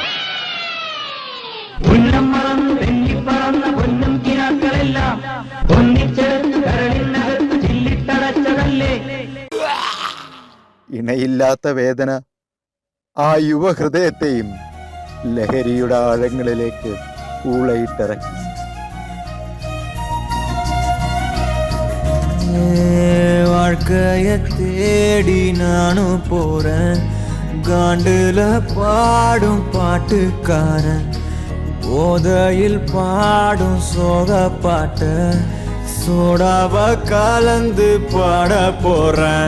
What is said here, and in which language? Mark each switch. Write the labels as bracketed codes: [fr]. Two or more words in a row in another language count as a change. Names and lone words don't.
[ml] ഉന്നം മറന്നു തെന്നിപ്പറന്ന പൊന്നും കിനാക്കളെല്ലാം ഒന്നിച്ചേർത്ത് കരളിനകത്ത് ചില്ലിട്ടടച്ചതല്ലേ. ഇണയില്ലാത്ത വേദന ആ യുവഹൃദയത്തെയും ലഹരിയുടെ ആഴങ്ങളിലേക്ക് ഊളയിട്ടിറക്കി. [ta] வாழ்க்கைய தேடி நானும் போறேன், காண்டுல பாடும் பாட்டுக்காரன், போதையில் பாடும் சோக பாட்ட சோடாவ கலந்து பாட போறேன்.